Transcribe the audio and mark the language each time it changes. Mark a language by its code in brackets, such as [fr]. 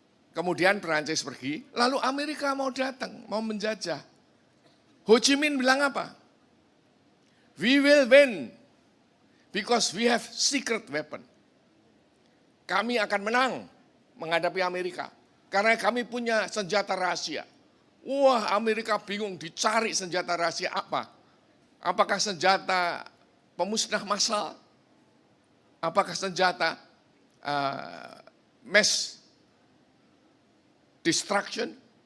[id] Kemudian Perancis pergi, lalu Amerika mau datang, mau menjajah. Ho Chi Minh bilang apa? [en] We will win because we have secret weapon. [id] Kami akan menang menghadapi Amerika karena kami punya senjata rahasia. Wah, Amerika bingung dicari senjata rahasia apa? Apakah senjata pemusnah massal? Apakah senjata mass destruction?